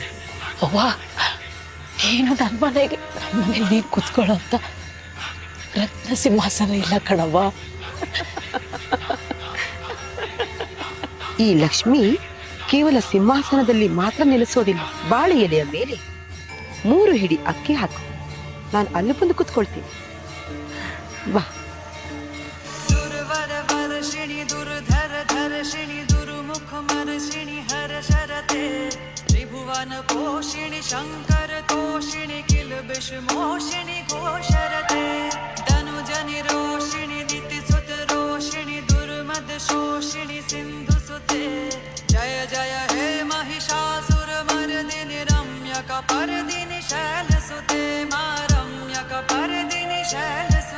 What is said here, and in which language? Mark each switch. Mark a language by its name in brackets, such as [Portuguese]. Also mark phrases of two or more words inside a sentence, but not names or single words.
[Kannada] ಅವ್ವ ಏನು ನನ್ನ ಮನೆಗೆ ನೀನು ಕೂತ್ಕೊಳ್ಳೋ ಅಂತ ರತ್ನ ಸಿಂಹಾಸನ ಇಲ್ಲ ಕಣವ್ವ. ಈ ಲಕ್ಷ್ಮಿ ಕೇವಲ ಸಿಂಹಾಸನದಲ್ಲಿ ಮಾತ್ರ ನೆಲೆಸೋದಿಲ್ಲ, ಬಾಳೆ ಎಲೆಯ ಮೇಲೆ 3 ಹಿಡಿ ಅಕ್ಕಿ ಹಾಕು, ನಾನು ಅಲ್ಲಿ ಬಂದು ಕೂತ್ಕೊಳ್ತೀನಿ. ಬಾ. [Sanskrit] दुर्वरवर्षिणि दुर्धरधर्षिणि दुर्मुखमर्षिणि हर्षरते त्रिभुवन पोषिणि शङ्करतोषिणि किलबिषमोषिणि घोषरते धनुजनि रोषिणि दितिसुतरोषिणि दुर्मदशोषिणि सिन्धुसुते जय जय हे महिषासुरमर्दिनि रम्यकपर्दिनि शैलसुते मा रम्यकपर्दिनि शैल